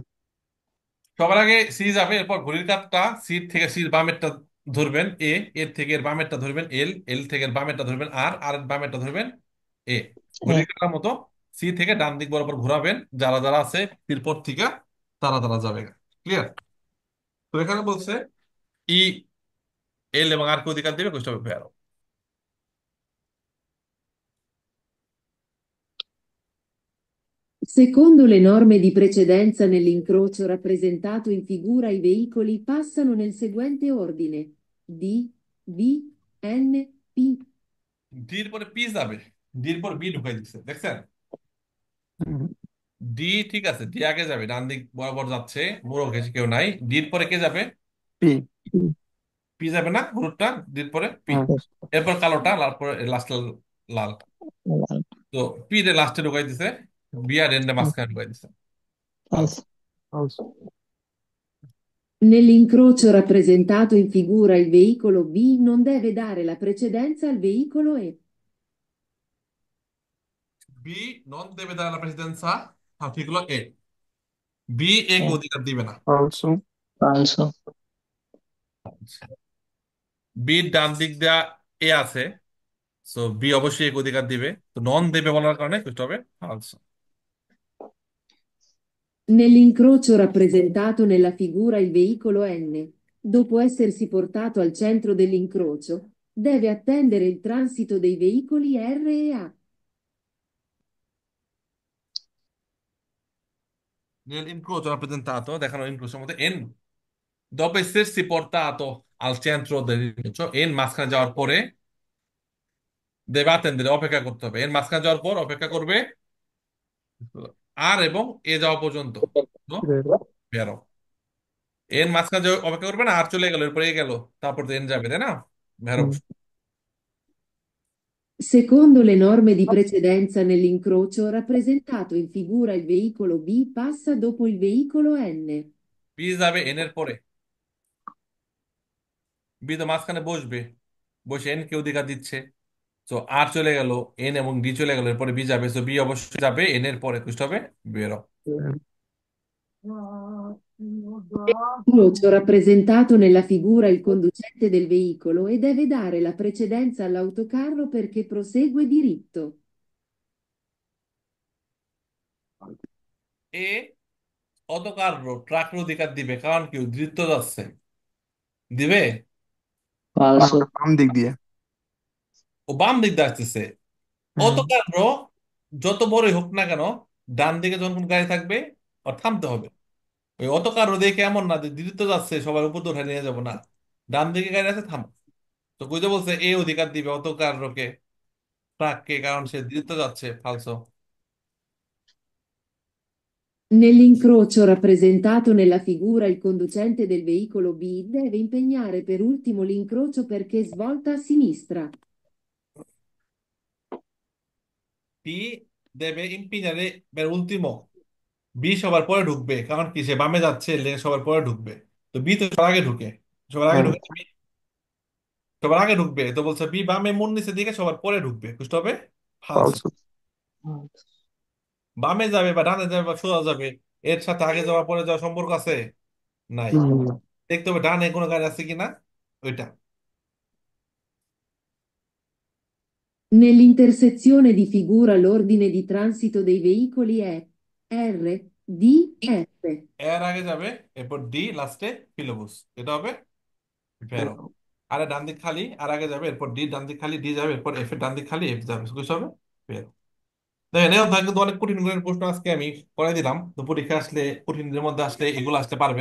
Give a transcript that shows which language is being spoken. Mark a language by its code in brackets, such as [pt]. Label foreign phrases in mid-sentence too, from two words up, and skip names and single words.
[bn] সবার আগে সি যাবে, এরপর ঘড়ির কাঁটাটা সির থেকে সির বামেরটা ধরবেন এ, এর থেকে এর বামেরটা ধরবেন এল, এল থেকে এর বামেরটা ধরবেন আর, আর এর বামেরটা ধরবেন এ। ঘড়ির কাঁটার মতো সি থেকে ডান দিক বরাবর ঘোরাবেন, যারা যারা আছে এরপর থেকে তারা তারা যাবে। ক্লিয়ার? তো এখানে বলছে ই, এল এবং আর কে অধিকার দিবে, বুঝতে হবে ভেরো। [it] Secondo le norme di precedenza nell'incrocio rappresentato in figura, i veicoli passano nel seguente ordine: D, B, N, P. [bn] ডির পরে পি যাবে, ডির পর বি ঢুকাই দিচ্ছে, দেখছেন? হুম, ডি, ঠিক আছে, ডি আগে যাবে, ডান দিক বরাবর যাচ্ছে, মোড়ক ঘেঁষে কেউ নাই। ডির পরে কে যাবে? পি। পি যাবে না, হলুদটা ডির পরে পি। হ্যাঁ, এরপর কালোটা, লাল পরে লাস্ট, লাল। তো পি রে লাস্টে ঢুকাই দিছে, বি আর এন রে মাঝখানে ঢুকাই দিছে। ফালস। false. [it] Nell'incrocio rappresentato in figura, il veicolo B non deve dare la precedenza al veicolo E. [bn] বি [it] non deve [bn] দাঁড়ানো প্রেসিডেন্সা, হ্যাঁ ঠিক হলো এ। বি এ কে অধিকার দিবে না। Also, falso, বির ডান দিক দেয়া এ আছে, সো বি অবশ্যই এক অধিকার দিবে, তো [it] non deve [bn] বলার কারণে বুঝতে হবে ফালস। [it] Nell'incrocio rappresentato nella figura, il veicolo N, dopo essersi portato al centro dell'incrocio, deve attendere il transito dei veicoli R e A. Nell'incrocio rappresentato, [bn] দেখানো ইনক্রোচের মধ্যে এন, [it] dopo essersi portato al centro dell'incrocio, [bn] এন মাঝখানে যাওয়ার পরে [it] deve attendere, [bn] অপেক্ষা করতে হবে। এন মাঝখানে যাওয়ার পর অপেক্ষা করবে আর এবং এ যাওয়া পর্যন্ত। তো vero. বেরো, এন মাঝখানে অপেক্ষা করবে না, আর চলে গেল, এরপরে এ গেল, তারপর তো এন যাবে, তাই না? ভেরো। হুম, [it] Secondo le norme di precedenza nell'incrocio rappresentato in figura, il veicolo B passa dopo il veicolo N. [bn] বি যাবে এন এর পরে, বি তো মাঝখানে বসবে, বসে এন কে অধিকার দিচ্ছে। তো আর চলে গেল, এন এবং ডি চলে গেল, এরপরে বি যাবে, তো বি অবশ্যই যাবে এন এর পরে, বুঝতে হবে বেরো। vero. [it] Incrocio rappresentato nella figura, il conducente del veicolo e deve dare la precedenza all'autocarro perché prosegue diritto. [bn] এ অতকার ট্রাকের অধিকার দিবে, কারণ কি ও দ্রুত যাচ্ছে, দিবে। falso, বাম দিক দিয়ে। ও বাম দিক দিয়ে আসতেছে। হুম, অতকার যত বড়ই হোক না কেন, ডান দিকে যখন কোন গাড়ি থাকবে আর থামতে হবে। ওই অতকার দেখে এমন না যে দ্রুত যাচ্ছে সবার উপর দিয়ে উঠে নিয়ে যাবো না, ডান দিকে গাড়ি আছে থামো। তো বুঝতে বলছে এ অধিকার দিবে অতকার ট্রাককে, কারণ সে দ্রুত যাচ্ছে, ফালসো। [it] Nell'incrocio rappresentato nella figura, il conducente del veicolo B deve impegnare per ultimo l'incrocio perché svolta a sinistra. [bn] টি [it] deve impegnare per ultimo, [bn] বি সবার পরে ঢুকবে, কারণ কি সে বামে যাচ্ছে, লেনে সবার পরে ঢুকবে। তো বি তো সবার আগে ঢুকে, সবার আগে হ্যাঁ, ঢুকে বি সবার আগে ঢুকবে, তো বলছে বি বামে মন নিচে দিকে সবার পরে ঢুকবে, বুঝতে হবে ফালসো। falso. বামে যাবে বা ডানে যাবে বা সোজা যাবে, এর সাথে আগে যাওয়া পরে যাওয়া সম্পর্ক আছে? নাই। হুম, দেখতে হবে ডানে কোনো গাড়ি আছে কিনা, ওইটা। [it] Nell'intersezione di figura, l'ordine di transito dei veicoli è R, D, F. [bn] এর আগে যাবে, এরপর ডি, লাস্টে ফিলোবুস, এটা হবে ভেরো। আরে ডান দিক খালি, আর আগে যাবে, এরপর ডি ডান দিক খালি, ডি যাবে, এরপর এফ এর ডান দিক খালি, এফ যাবে, বুঝতে হবে ভেরো। দেখেন এও থাকে, কিন্তু অনেক কঠিন কঠিন প্রশ্ন আজকে আমি করে দিলাম, তো পরীক্ষা আসলে কঠিনের মধ্যে আসলে এগুলো আসতে পারবেন।